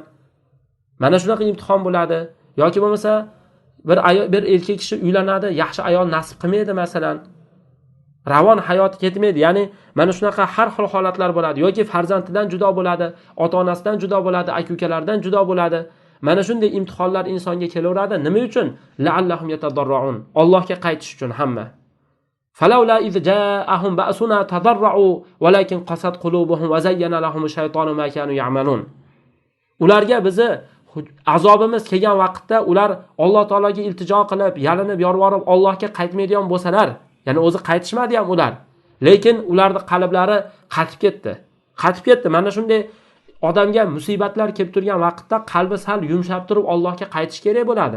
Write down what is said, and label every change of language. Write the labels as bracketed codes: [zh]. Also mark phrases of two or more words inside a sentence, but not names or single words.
[uz] Mana shunaqa imtihon bo'ladi. Yoki bo'lmasa bir erkak kishi uylanadi, yaxshi ayol nasib qilmaydi masalan. Ravon hayot ketmaydi. Ya'ni mana shunaqa har xil holatlar bo'ladi. Yoki farzandidan judo bo'ladi, ota-onasidan judo bo'ladi, aka-ukalardan judo bo'ladi. Mana shunday imtihonlar insonga kelaveradi. Nima uchun? [ar] لعلهم يتضرعون. [uz] Allohga qaytish uchun hamma. [ar] فلولا إذ جاءهم بأسنا تضرعوا ولكن قست قلوبهم وزين لهم الشيطان ما كانوا يعملون. [uz] Ularga bizi azobimiz kelgan vaqtda ular Alloh taologa iltijo qilib, yalinib, yorvorib Allohga qaytmaydigan bo'lsalar, ya'ni o'zi qaytishmadi ham ular. Lekin ularning qalblari qatib ketdi. Qatib ketdi. Mana shunday odamga musibatlar kelib turgan vaqtda qalbi sal yumshab turib Allohga qaytish kerak bo'ladi.